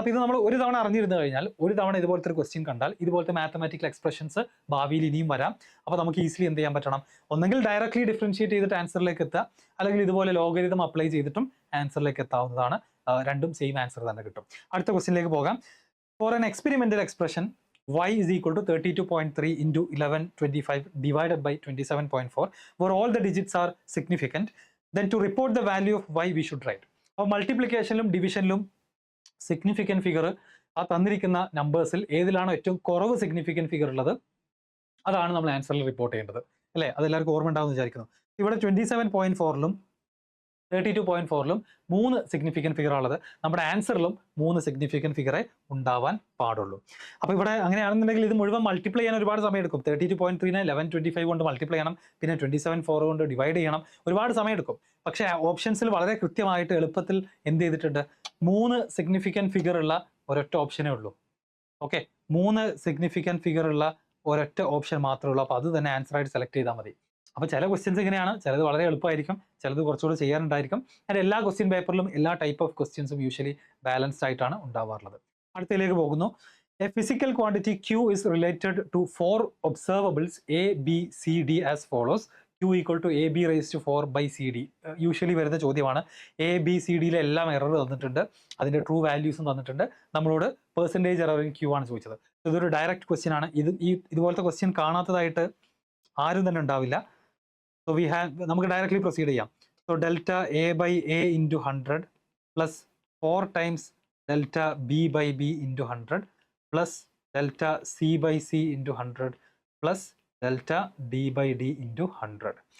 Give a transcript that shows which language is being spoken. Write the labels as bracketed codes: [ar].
[ml] അപ്പോൾ ഇത് നമ്മൾ ഒരു തവണ അറിഞ്ഞിരുന്നു കഴിഞ്ഞാൽ, ഒരു തവണ ഇതുപോലത്തെ ഒരു ക്വസ്റ്റ്യൻ കണ്ടാൽ, ഇതുപോലത്തെ മാത്തമാറ്റിക്കൽ എക്സ്പ്രഷൻസ് ഭാവിയിൽ ഇനിയും വരാം. അപ്പോൾ നമുക്ക് ഈസിലി എന്ത് ചെയ്യാൻ പറ്റണം, ഒന്നെങ്കിൽ ഡയറക്ട്ലി ഡിഫറൻഷിയേറ്റ് ചെയ്തിട്ട് ആൻസറിലേക്ക് എത്തുക, അല്ലെങ്കിൽ ഇതുപോലെ ലോഗരിതം അപ്ലൈ ചെയ്തിട്ടും ആൻസറിലേക്ക് എത്താവുന്നതാണ്. രണ്ടും സെയിം ആൻസർ തന്നെ കിട്ടും. അടുത്ത ക്വസ്റ്റ്യനിലേക്ക് പോകാം. [en] For an experimental expression y is equal to 32.3 into 1125 divided by 27.4, where all the digits are significant. Then to report the value of y, we should write. [ml] അപ്പോൾ മൾട്ടിപ്ലിക്കേഷനിലും ഡിവിഷനിലും significant figure ആ തന്നിരിക്കുന്ന നമ്പേഴ്സിൽ ഏതിലാണോ ഏറ്റവും കുറവ് സിഗ്നിഫിക്കൻറ്റ് ഫിഗർ ഉള്ളത് അതാണ് നമ്മൾ ആൻസറിൽ report ചെയ്യേണ്ടത്, അല്ലേ? അതെല്ലാവർക്കും ഓർമ്മ ഉണ്ടാവുമെന്ന് വിചാരിക്കുന്നു. ഇവിടെ 27.4ലും 32.4ലും 3 സിഗ്നിഫിക്കൻറ്റ് ഫിഗർ ഉള്ളത്. നമ്മുടെ ആൻസറിലും 3 സിഗ്നിഫിക്കൻറ്റ് ഫിഗറെ ഉണ്ടാവാൻ പാടുള്ളൂ. അപ്പോൾ ഇവിടെ അങ്ങനെയാണെന്നുണ്ടെങ്കിൽ ഇത് മുഴുവൻ മൾട്ടിപ്ലൈ ചെയ്യാൻ ഒരുപാട് സമയം എടുക്കും. 32.3നെ 1125 കൊണ്ട് മൾട്ടിപ്ലൈ ചെയ്യണം, പിന്നെ 27.4 കൊണ്ട് ഡിവൈഡ് ചെയ്യണം, ഒരുപാട് സമയം എടുക്കും. പക്ഷേ ഓപ്ഷൻസിൽ വളരെ കൃത്യമായിട്ട് എളുപ്പത്തിൽ എന്ത് ചെയ്തിട്ടുണ്ട്, 3 സിഗ്നിഫിക്കൻറ്റ് ഫിഗർ ഉള്ള ഒരൊറ്റ ഓപ്ഷനേ ഉള്ളൂ. ഓക്കെ, 3 സിഗ്നിഫിക്കൻറ്റ് ഫിഗർ ഉള്ള ഒരൊറ്റ ഓപ്ഷൻ മാത്രമേ ഉള്ളൂ. അപ്പോൾ അത് തന്നെ ആൻസറായിട്ട് സെലക്ട് ചെയ്താൽ മതി. അപ്പോൾ ചില ക്വസ്റ്റ്യൻസ് ഇങ്ങനെയാണ്, ചിലത് വളരെ എളുപ്പമായിരിക്കും, ചിലത് കുറച്ചുകൂടെ ചെയ്യാനുണ്ടായിരിക്കും. ആൻഡ് എല്ലാ ക്വസ്റ്റ്യൻ പേപ്പറിലും എല്ലാ ടൈപ്പ് ഓഫ് ക്വസ്റ്റ്യൻസും യൂഷ്വലി ബാലൻസ്ഡ് ആയിട്ടാണ് ഉണ്ടാവാറുള്ളത്. അടുത്തതിലേക്ക് പോകുന്നു. [en] A physical quantity Q is related to 4 observables A, B, C, D as follows. Q equal to AB raised to 4 by CD. [ml] Usually വരുന്ന ചോദ്യമാണ്. A, B, C, Dയിലെ എല്ലാം error തന്നിട്ടുണ്ട്, അതിൻ്റെ true വാല്യൂസും തന്നിട്ടുണ്ട്. നമ്മളോട് പെർസെൻറ്റേജ് എറർ ഇൻ Q ആണ് ചോദിച്ചത്. ഇതൊരു ഡയറക്റ്റ് ക്വസ്റ്റ്യൻ ആണ്. ഇതുപോലത്തെ ക്വസ്റ്റ്യൻ കാണാത്തതായിട്ട് ആരും തന്നെ ഉണ്ടാവില്ല. സോ നമുക്ക് ഡയറക്റ്റ്ലി പ്രൊസീഡ് ചെയ്യാം. [en] So delta A by A into 100 plus 4 times delta B by B into 100 plus delta C by C into 100 plus delta D by D into 100.